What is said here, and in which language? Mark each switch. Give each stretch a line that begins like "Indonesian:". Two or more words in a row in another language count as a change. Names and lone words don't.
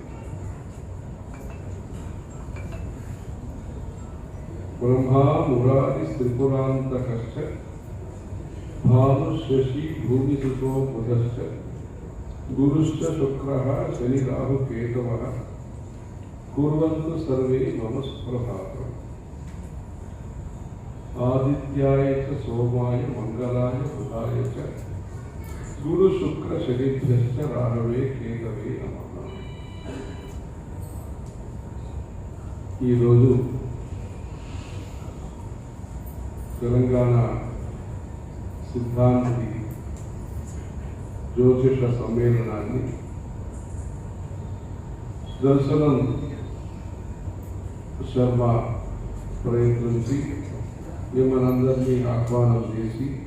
Sanskrit: ब्रह्मा मुरारी त्रिपुरांतकश्च भानु शशि भूमिसुतो बुधश्च गुरुश्च शुक्रः शनि राहु केतवः कुर्वन्तु सर्वे मम सुप्रभातम्। आदित्याय च सोमाय मंगलाय बुधाय च गुरु शुक्र शनिभ्यश्च राहवे केतवे नमः।
Telugu: ఈ రోజు తెలంగాణ సిద్ధాంతి జ్యోతిష సమ్మేళనాన్ని దర్శనం శర్మ ప్రయత్నించి మిమ్మల్ని ఆహ్వానం చేసి